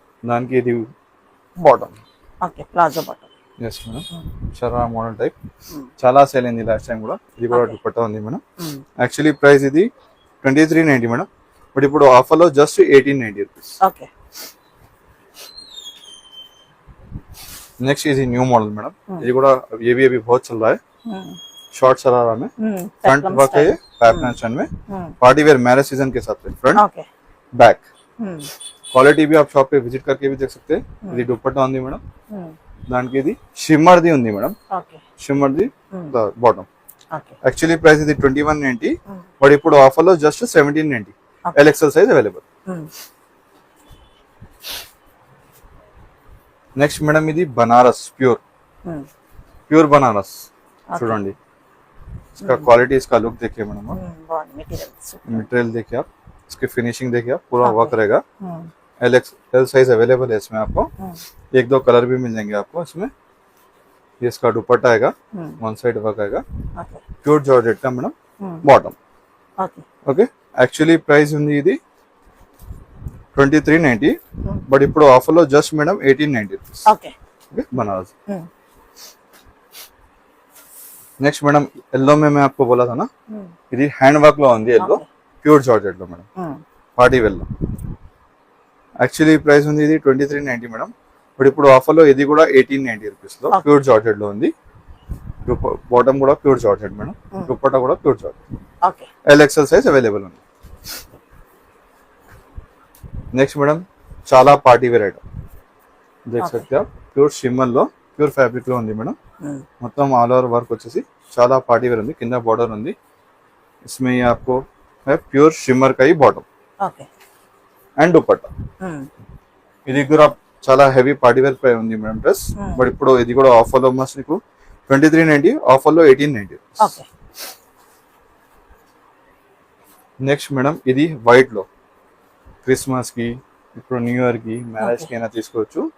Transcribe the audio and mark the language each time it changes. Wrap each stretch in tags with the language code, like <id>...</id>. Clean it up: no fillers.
<te>దానికి ఇది bottom, palazzo bottom. yes madam. Sharara model type చాలా సేల్ అయింది లాస్ట్ టైం కూడా. ఇది కూడా దుపట్టా ఉంది మేడం. యాక్చువల్లీ ప్రైస్ ఇది 2390 మేడం, బట్ ఇప్పుడు ఆఫర్ లో just 1890 rupees.</te> <hi>Next is new model madam. ये కూడా ये भी अभी बहुत चल रहा है. शॉर्ट शरारा में फ्रंट वर्क है, बैक पैटर्न में, पार्टी वेयर मैरिज सीजन के हिसाब से फ्रंट बैक. क्वालिटी भी आप शॉप पे विजिट करके भी देख सकते हैं.</hi> <te>ఇది దుపట్టా ఉంది మేడం. దానికి ఇది షిమ్మర్ ది ఉంది madam. Shimmer the bottom. Actually price ఇది 2190, బట్ ఇప్పుడు ఆఫర్ లో just 1790. LXL size available. Next madam ఇది బనారస్ प्योर बनारस.</te> <hi>చూడండి, इसका क्वालिटी, इसका लुक देखिए मैडम. मटेरियल देखिए आप, इसकी फिनिशिंग देखिए आप, पूरा वर्क रहेगा. LXL साइज अवेलेबल है इसमें. आपको 1-2 कलर भी मिल जाएंगे आपको इसमें. ये इसका दुपट्टा आएगा, वन साइड वर्क आएगा, प्योर जॉर्जेट का madam. Bottom. Okay.</hi> <te>Actually price ఉంది ఇది 2390, बट ఇప్పుడు ఆఫర్ లో just madam 1890 rupees. Okay, Banaras.</te> <hi>Next madam yellow में मैं आपको बोला था ना,</hi> <te>ఇది హ్యాండ్ వర్క్ లో ఉంది येलो, ప్యూర్ జార్జెట్ లో మేడం, పార్టీ వేర్ లో. యాక్చువల్లీ ప్రైస్ ఉంది ఇది 2390 మేడం, బట్ ఇప్పుడు ఆఫర్ లో ఇది కూడా 1890 రూపీస్ లో ప్యూర్ జార్జెట్ లో ఉంది. బాటమ్ కూడా ప్యూర్ జార్జెట్ మేడం, దుపట్టా కూడా pure georgette. Okay, LXL size available ఉంది.</te> <hi>नेक्स्ट मैडम</hi> <te>చాలా పార్టీ వేర్ ఐటమ్</te> <hi>देख सकते हैं आप.</hi> <te>ప్యూర్ షిమ్మర్ లో, ప్యూర్ ఫ్యాబ్రిక్ లో ఉంది మేడం. మొత్తం ఆల్ ఓవర్ వర్క్ వచ్చేసి చాలా పార్టీ వేర్ ఉంది. కింద బॉर्डर ఉంది.</te> <hi>इसमें ये आपको है प्योर शिमर का ही बॉटम.</hi> <te>Okay, and dupatta. ఇది కూడా చాలా హెవీ పార్టీ వేర్ పై ఉంది మేడం డ్రెస్, బట్ ఇప్పుడు ఇది కూడా ఆఫర్ లో మస్ట్ మీకు 2390, ఆఫర్ లో 1890. ఓకే. నెక్స్ట్ మేడం ఇది వైట్ లో క్రిస్మస్ కి ఇప్పుడు న్యూ ఇయర్ కి మ్యారేజ్ కి అయినా తీసుకోవచ్చు.</te>